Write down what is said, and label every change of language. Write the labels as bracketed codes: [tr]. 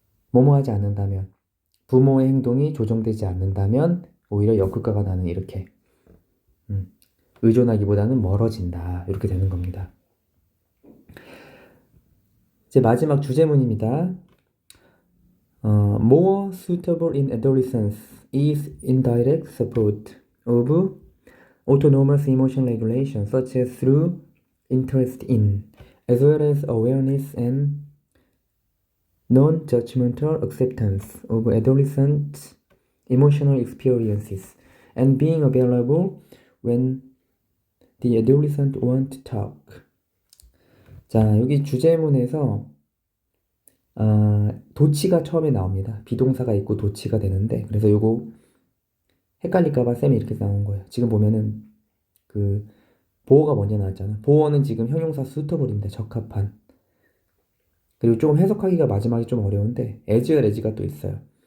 [ko] 뭐뭐 하지 않는다면, 부모의 행동이 조정되지 않는다면 오히려 역효과가 나는 이렇게 음, 의존하기보다는 멀어진다. 이렇게 되는 겁니다. 이제 마지막 주제문입니다. [en] More suitable in adolescence is indirect support of autonomous emotion regulation, such as through interest in, as well as awareness and non-judgmental acceptance of adolescent emotional experiences, and being available when the adolescent want to talk. [ko] 자, 여기 주제문에서 도치가 처음에 나옵니다. 비동사가 있고 도치가 되는데, 그래서 요거 헷갈릴까봐 쌤이 이렇게 나온 거예요. 지금 보면은 그 보어가 먼저 나왔잖아. 보어는 지금 형용사 suitable입니다. 적합한. 그리고 조금 해석하기가 마지막에 좀 어려운데 as well as가 또 있어요.